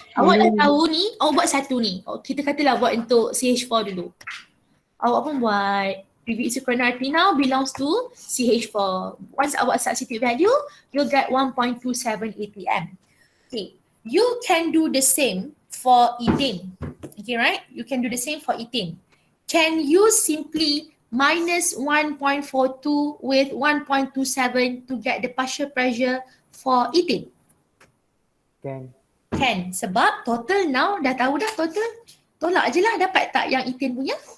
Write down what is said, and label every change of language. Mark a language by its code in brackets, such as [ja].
[ms] Awak dah tahu ni, awak buat satu ni. Kita katalah buat untuk CH4 dulu. Awak pun buat [en] PV is equal to NRT now belongs to CH4. Once [ms] awak [en] substitute value, you'll get 1.27 atm. Okay. You can do the same for ethane. Okay, right? You can do the same for ethane. Can you simply minus 1.42 with 1.27 to get the partial pressure for ethane? Can. [ms] Sebab total [en] now [ms] dah tahu dah total. Tolak je lah, dapat tak yang ethane punya?